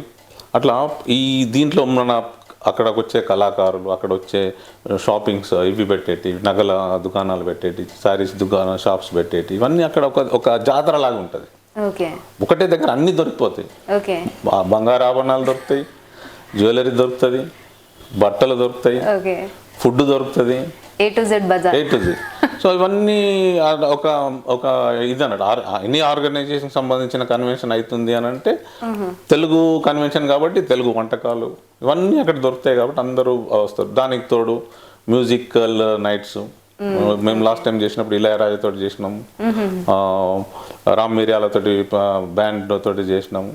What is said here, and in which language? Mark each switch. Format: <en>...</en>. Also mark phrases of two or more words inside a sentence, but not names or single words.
<te>అట్లా ఈ దీంట్లో మన అక్కడికి వచ్చే కళాకారులు, అక్కడ వచ్చే షాపింగ్స్ ఇవి పెట్టేటి, నగల దుకాణాలు పెట్టేటి,</te> <en>sarees shops</en> <te>పెట్టేటి, ఇవన్నీ అక్కడ ఒక జాతర లాగా ఉంటుంది. ఒకటే దగ్గర అన్నీ దొరికిపోతాయి. బంగారు ఆభరణాలు దొరుకుతాయి, జ్యువెలరీ దొరుకుతుంది, బట్టలు దొరుకుతాయి, ఫుడ్ దొరుకుతుంది,</te> <en>A to Z బజార్. A to Z.</en> <te>సో ఇవన్నీ ఒక ఒక ఇది అన్నట్టు ఎన్ని ఆర్గనైజేషన్ సంబంధించిన కన్వెన్షన్ అవుతుంది అని అంటే తెలుగు కన్వెన్షన్ కాబట్టి తెలుగు వంటకాలు ఇవన్నీ అక్కడ దొరుకుతాయి కాబట్టి అందరూ వస్తారు. దానికి తోడు</te> <en>musical nights</en> <te>మేము</te> <en>last time</en> <te>చేసినప్పుడు ఇళయరాజాతో చేసినాము, రామ్ మిరియాలతోటి బ్యాండ్ తోటి చేసినాము.</te>